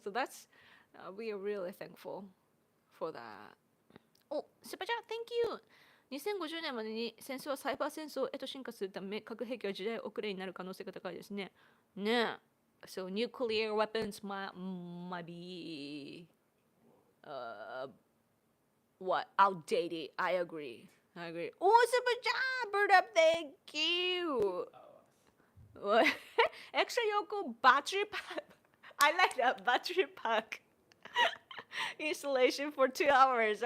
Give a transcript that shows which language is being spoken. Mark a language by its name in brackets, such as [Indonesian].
[English] So that's we are really thankful for that. Oh, super chat, thank you. [Japanese] 2050年までに戦争はサイバー戦争へと進化するため核兵器は時代遅れになる可能性が高いですね。ねえ。 [English] So nuclear weapons might be what outdated. I agree. Oh, super chat, bird up, thank you. What? Extra Yoko battery pack. I like that battery pack installation for 2 hours.